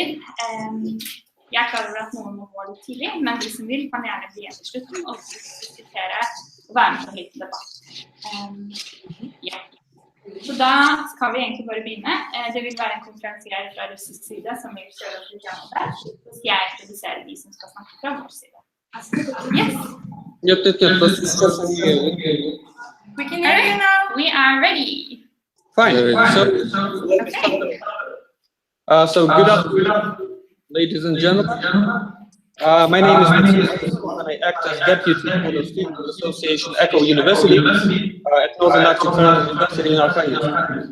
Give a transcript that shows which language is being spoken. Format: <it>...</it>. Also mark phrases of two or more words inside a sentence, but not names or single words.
<no>Jeg er klar over at noen må gå litt tidlig, men de som vil kan gjerne bli igjen til slutten og diskutere og være med på en liten debatt. Ja. Så da skal vi egentlig bare begynne. Det vil være en konferansier fra russisk side som vil kjøre oss litt gjennom det. Så skal jeg introdusere de som skal snakke fra vår side.</no> <en>Yes.</en> <ru>Нет, просто сейчас они...</ru> <en>We can hear you now. We are ready. Fine. So good afternoon, ladies and gentlemen. My name is Matthias, and I act as deputy for the Student Association Echo University at Northern Arctic University in Arkansas.</en>